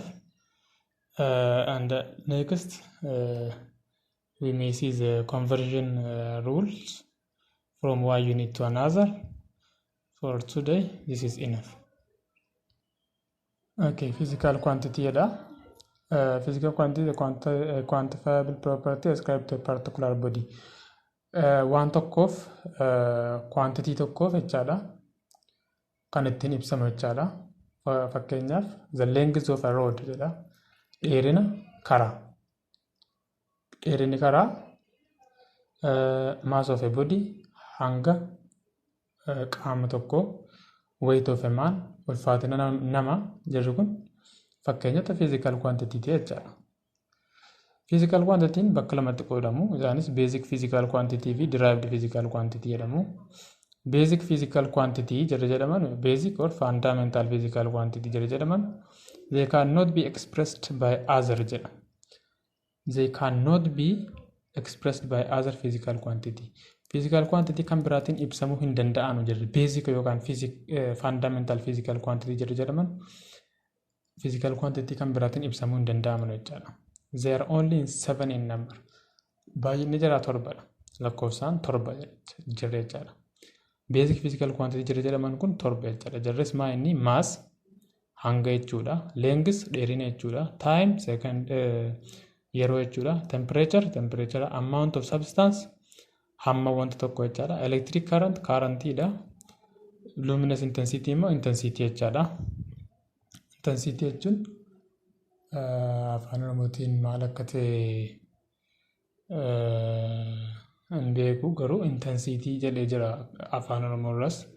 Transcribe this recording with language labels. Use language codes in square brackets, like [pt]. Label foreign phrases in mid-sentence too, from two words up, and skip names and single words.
[en] And next we may see the conversion rules from one unit to another. For today this is enough. Okay, physical quantity ada. Physical quantity is a quantifiable property ascribed to a particular body. [om] Waan tokkoof quantity tokkoof jechaadha kan ittiin ibsamu jechaadha. Fakkeenyaaf [en] the length of a road [om] jedha. Dheerina karaa. Dheerinni karaa [en] mass of a body [om] hanga qaama tokkoo [en] weight of a man [om] ulfaatina nama jedhu kun fakkeenyota physical quantity jechaadha. [en] Physical quantity [om] bakka lamatti qoodamu. Isaanis [en] basic physical quantity [om] fi [en] derived physical quantity [om] jedhamu. [en] Basic physical quantity jedhaman basic or fundamental physical quantity jedhaman they cannot be expressed by other jedha. They cannot be expressed by other physical quantity. Physical quantity [om] kan biraatiin ibsamuu hin danda'anu jedha. Basic yookaan [en] fundamental physical quantity [om] jedhaman [en] physical quantity [om] kan biraatiin ibsamuu hin danda'amu jechaadha. [en] They are only in 7 in number. [om] Baay'inni jara torbadha. Lakkoofsaan torba jira jechaadha. [en] Basic physical quantity [om] jedhaman kun torba jechaadha. Jarris maa inni mass hanga jechuudha. Length dheerina jechuudha. [en] Time second [om] yeroo jechuudha. [en] Temperature amount of substance [om] hamma wanta tokko jechaadha. [en] Electric currentidha. Luminous intensity [om] immoo intensity jechaadha. Intensity jechuun afaan oromootiin maal akka ta'e hin beeku garuu intensity jedhee jira afaan oromoorras.